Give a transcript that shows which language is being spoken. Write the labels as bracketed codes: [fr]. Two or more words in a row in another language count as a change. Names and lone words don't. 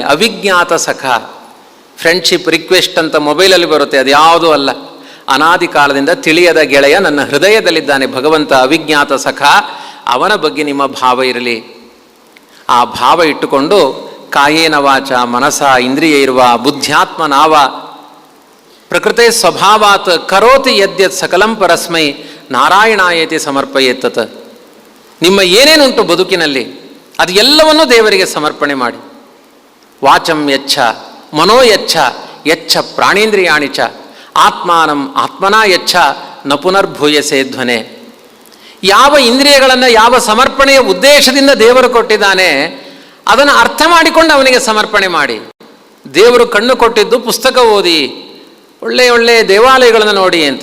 [kn] ಅವಿಜ್ಞಾತ ಸಖ, [en] friendship request [kn] ಅಂತ ಮೊಬೈಲಲ್ಲಿ ಬರುತ್ತೆ, ಅದು ಯಾವುದೂ ಅಲ್ಲ. ಅನಾದಿ ಕಾಲದಿಂದ ತಿಳಿಯದ ಗೆಳೆಯ ನನ್ನ ಹೃದಯದಲ್ಲಿದ್ದಾನೆ ಭಗವಂತ, ಅವಿಜ್ಞಾತ ಸಖ. ಅವನ ಬಗ್ಗೆ ನಿಮ್ಮ ಭಾವ ಇರಲಿ. ಆ ಭಾವ ಇಟ್ಟುಕೊಂಡು [sa] ಕಾಯೇನ ವಾಚ ಮನಸ ಇಂದ್ರಿಯ ಇರುವ ಬುದ್ಧ್ಯಾತ್ಮ ನಾವ ಪ್ರಕೃತಿ ಸ್ವಭಾವಾತ್ ಕರೋತಿ ಯದ್ಯತ್ ಸಕಲಂ ಪರಸ್ಮೈ ನಾರಾಯಣಾಯತಿ ಸಮರ್ಪಯೇತತ್. [kn] ನಿಮ್ಮ ಏನೇನುಂಟು ಬದುಕಿನಲ್ಲಿ ಅದು ಎಲ್ಲವನ್ನೂ ದೇವರಿಗೆ ಸಮರ್ಪಣೆ ಮಾಡಿ. [sa] ವಾಚಂ ಯಚ್ಛ ಮನೋ ಯಚ್ಛ ಪ್ರಾಣೇಂದ್ರಿಯಾಣಿ ಚ ಆತ್ಮಾನಂ ಆತ್ಮನಾ ಯಚ್ಛ ನ ಪುನರ್ಭೂಯಸೆ ಧ್ವನೆ. [kn] ಯಾವ ಇಂದ್ರಿಯಗಳನ್ನು ಯಾವ ಸಮರ್ಪಣೆಯ ಉದ್ದೇಶದಿಂದ ದೇವರು ಕೊಟ್ಟಿದ್ದಾನೆ ಅದನ್ನು ಅರ್ಥ ಮಾಡಿಕೊಂಡು ಅವನಿಗೆ ಸಮರ್ಪಣೆ ಮಾಡಿ. ದೇವರು ಕಣ್ಣು ಕೊಟ್ಟಿದ್ದು ಪುಸ್ತಕ ಓದಿ, ಒಳ್ಳೆಯ ದೇವಾಲಯಗಳನ್ನು ನೋಡಿ ಅಂತ.